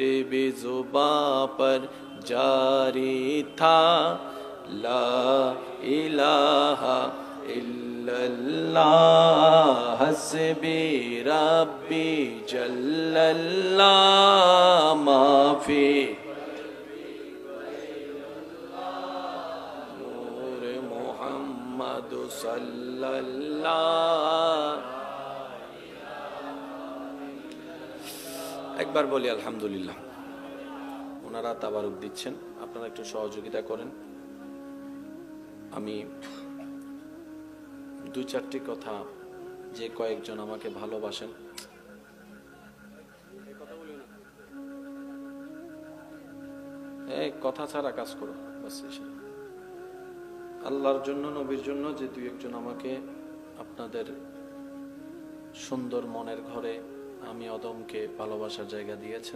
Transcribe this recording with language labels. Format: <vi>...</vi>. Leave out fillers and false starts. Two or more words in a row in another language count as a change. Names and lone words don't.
<ur>بھی زباں پر جاری تھا</ur> <ar>لا الہ الا اللہ حسبی ربی جل اللہ ما فی نور محمد صلی اللہ۔</ar> <bn>একবার বলি আলহামদুলিল্লাহ। ওনারা তাবারুক দিচ্ছেন, আপনারা একটু সহযোগিতা করেন। আমি 2-4টি কথা, যে কয়েকজন আমাকে ভালোবাসেন, কথা ছাড়া কাজ করো বাস, আল্লাহর জন্য নবীর জন্য যে 2-1 জন আমাকে আপনাদের সুন্দর মনের ঘরে আমি অদমকে ভালোবাসার জায়গা দিয়েছেন।</bn>